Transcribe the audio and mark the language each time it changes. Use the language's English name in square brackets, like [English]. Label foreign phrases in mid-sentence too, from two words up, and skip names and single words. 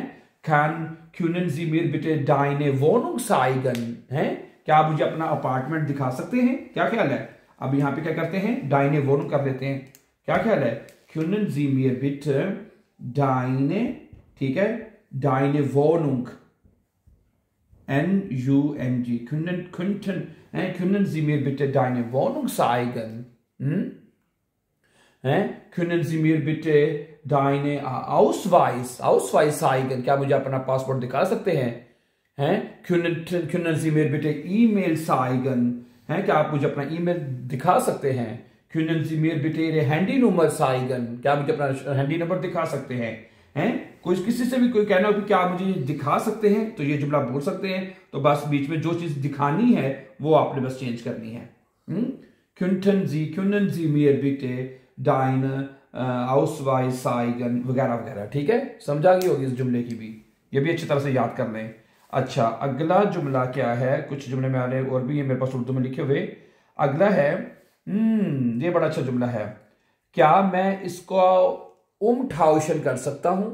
[German] Kann können Sie mir bitte deine Wohnung zeigen [Urdu] ہے، کیا آپ مجھے اپنا اپارٹمنٹ دکھا سکتے ہیں? کیا خیال ہے؟ اب یہاں پے کیا کرتے ہیں? [German] deine Wohnung [Urdu] کر دیتے ہیں. کیا خیال ہے? [German] können Sie mir bitte deine, [Urdu] ٹھیک ہے, [German] deine Wohnung, N-U-N-G, können Sie mir bitte deine Wohnung zeigen? Können Sie mir bitte deine Ausweis zeigen? [Urdu] کیا مجھے اپنا پاسپورٹ دکھا سکتے ہیں? [German] können Sie mir bitte E-Mail zeigen? [Urdu] کیا آپ مجھے اپنا ای میل دکھا سکتے ہیں? [German] können Sie mir bitte Ihre Handynummer zeigen? [Urdu] کیا مجھے اپنا ہینڈی نمبر دکھا سکتے ہیں؟ کوئی کسی سے بھی کوئی کہنا ہو کہ کیا آپ مجھے دکھا سکتے ہیں، تو یہ جملہ بول سکتے ہیں. تو بس بیچ میں جو چیز دکھانی ہے وہ آپ نے بس چینج کرنی ہے. [German] können Sie mir bitte deine Ausweis zeigen [Urdu] وغیرہ وغیرہ. ٹھیک ہے، سمجھا گئی ہوگی اس جملے کی بھی، یہ بھی اچھی طرح سے یاد کر لیں. اچھا، اگلا جملہ کیا ہے؟ کچھ جملے میں آنے اور بھی ہے میرے پاس اردو میں لکھے ہوئے. اگلا ہے، یہ بڑا اچھا جملہ ہے. کیا میں اس کو umtauschen کر سکتا ہوں?